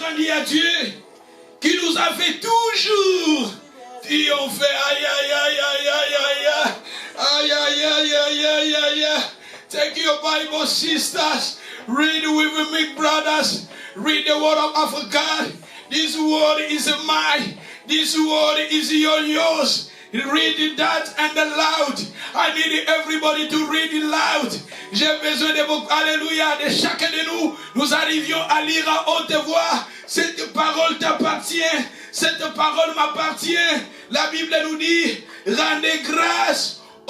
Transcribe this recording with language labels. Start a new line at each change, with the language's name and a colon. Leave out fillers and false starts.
French: Rendis à Dieu qui nous a fait toujours triompher. Aïe aïe aïe aïe aïe aïe aïe aïe aïe aïe aïe aïe aïe.
English: Take your Bible, sisters. Read with me, brothers. Read the word of God. This word is mine. This word is yours. Read that and loud. I need everybody to read it loud.
French: J'ai besoin de vous. Alléluia. De chacun de nous. Nous arrivions à lire à haute voix. Cette parole t'appartient. Cette parole m'appartient. La Bible nous dit, rendez grâce.